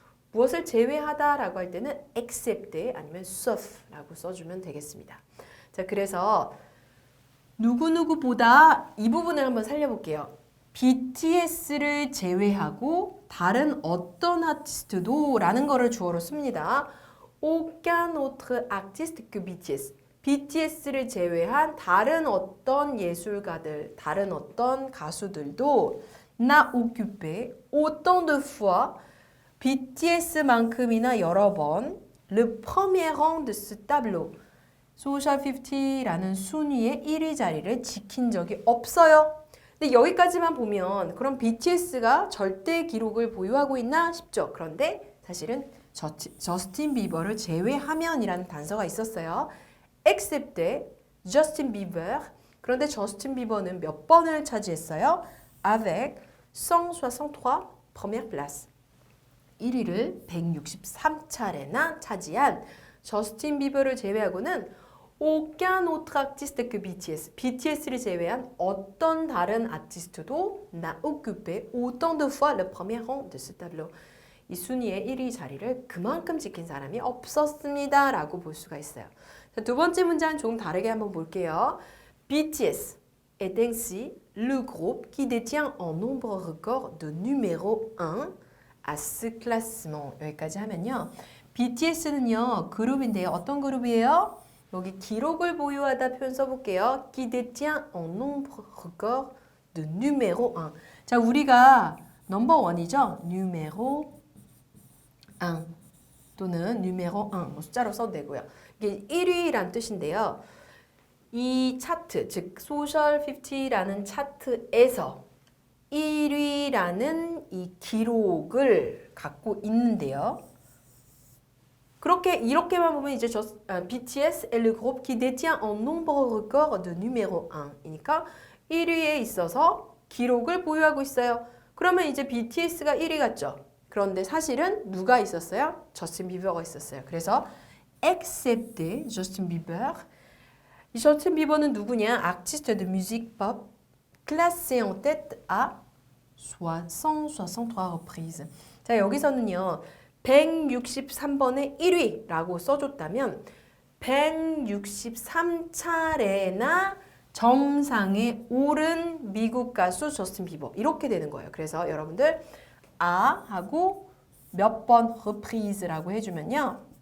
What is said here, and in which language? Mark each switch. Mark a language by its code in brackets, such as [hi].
[ko] 무엇을 제외하다 라고 할 때는 excepté 아니면 sauf 라고 써주면 되겠습니다. 자, 그래서 누구누구보다 이 부분을 한번 살려볼게요. BTS를 제외하고 다른 어떤 아티스트도 라는 거를 주어로 씁니다. [fr] aucun autre artiste que BTS. [ko] BTS를 제외한 다른 어떤 예술가들, 다른 어떤 가수들도 [fr] n'a occupé autant de fois, [ko] BTS만큼이나 여러 번 [fr] le premier rang de ce tableau, [ko] 소셜 50라는 순위의 1위 자리를 지킨 적이 없어요. 근데 여기까지만 보면 그럼 BTS가 절대 기록을 보유하고 있나 싶죠. 그런데 사실은 저스틴 비버를 제외하면이라는 단서가 있었어요. [fr] excepté Justin Bieber. [ko] 그런데 저스틴 비버는 몇 번을 차지했어요? [fr] avec 163 première place. [ko] 1위를 163차례나 차지한 저스틴 비버를 제외하고는 [fr] aucun autre artiste que BTS. [ko] BTS를 제외한 어떤 다른 아티스트도 [fr] n'a occupé autant de fois le premier rang de ce tableau. [ko] 이 순위의 1위 자리를 그만큼 지킨 사람이 없었습니다. 라고 볼 수가 있어요. 자, 두 번째 문장은 조금 다르게 한번 볼게요. [fr] BTS est ainsi le groupe qui détient en nombre record de numéro 1 à ce classement. [ko] 여기까지 하면요. BTS는요, 그룹인데요. 어떤 그룹이에요? 여기 기록을 보유하다 표현 써볼게요. [fr] qui détient en nombre record de numéro 1. [ko] 자, 우리가 넘버 1이죠? numéro 1 또는 numéro 1 뭐 숫자로 써도 되고요. 이게 1위란 뜻인데요. 이 차트, 즉 소셜 50라는 차트에서 1위라는 이 기록을 갖고 있는데요. 그렇게 이렇게만 보면 이제 [fr] BTS est le groupe qui détient un nombre record de numéro 1 [ko] 이니까 1위에 있어서 기록을 보유하고 있어요. 그러면 이제 BTS가 1위 같죠? 그런데 사실은 누가 있었어요? 저스틴 비버가 있었어요. 그래서 excepté 저스틴 비버. 이 저스틴 비버는 누구냐? [fr] artiste de musique pop classé en tête à 163 reprises. [ko] 자, 여기서는요. 163번에 1위라고 써줬다면 163차례나 정상에 오른 미국 가수 저스틴 비버 이렇게 되는 거예요. 그래서 여러분들 아 하고 몇 번 reprise라고 해주면요.